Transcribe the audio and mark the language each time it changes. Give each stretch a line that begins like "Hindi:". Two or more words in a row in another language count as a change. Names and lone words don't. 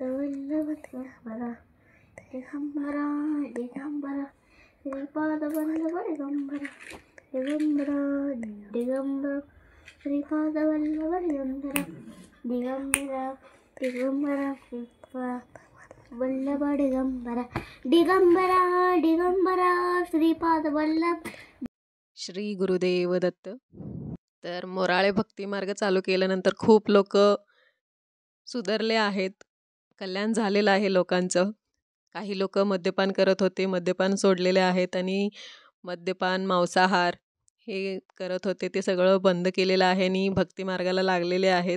Marathi: वल्लभ दिगंबर दिगंबर दिगंबर श्रीपाद वल्लभ दिगंबर दिगंबर दिगंबर श्रीपाद वल्लभ दिगंबर दिगंबर दिगंबर श्रीपाद वल्लभ दिगंबरा दिगंबरा दिगंबरा श्रीपाद वल्लभ. श्री गुरुदेव दत्त. तर मोराळे भक्ती मार्ग चालू केल्यानंतर खूप लोक सुधारले आहेत. कल्याण झालेलं आहे लोकांचं. काही लोक मद्यपान करत होते, मद्यपान सोडलेले आहेत आणि मद्यपान मांसाहार हे करत होते ते सगळं बंद केलेलं आहे आणि भक्ती मार्गाला लागलेले आहेत.